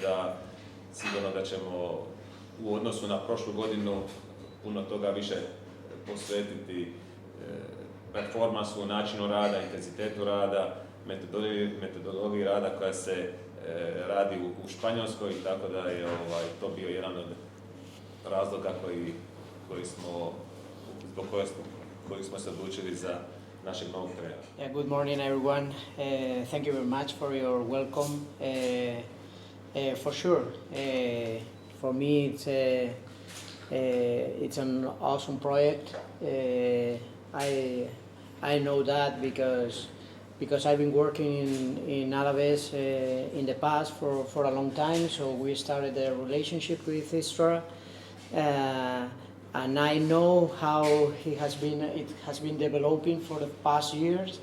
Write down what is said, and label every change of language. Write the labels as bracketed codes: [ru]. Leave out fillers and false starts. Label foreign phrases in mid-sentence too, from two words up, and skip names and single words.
[hr] da sigurno da ćemo u odnosu na prošlu godinu puno toga više posvetiti performansu, načinu rada, intenzitetu rada, metodologiji rada koja se radi u Španjolskoj, tako da je to bio jedan od razloga zbog kojeg smo se odlučili za našeg novog trenera. [en] Yeah, good morning everyone. Thank you very much for your welcome. For sure, for me it's an awesome project. I know that because I've been working in Alaves in the past for a long time, so we started a relationship with Istre, and I know how it has been developing for the past years.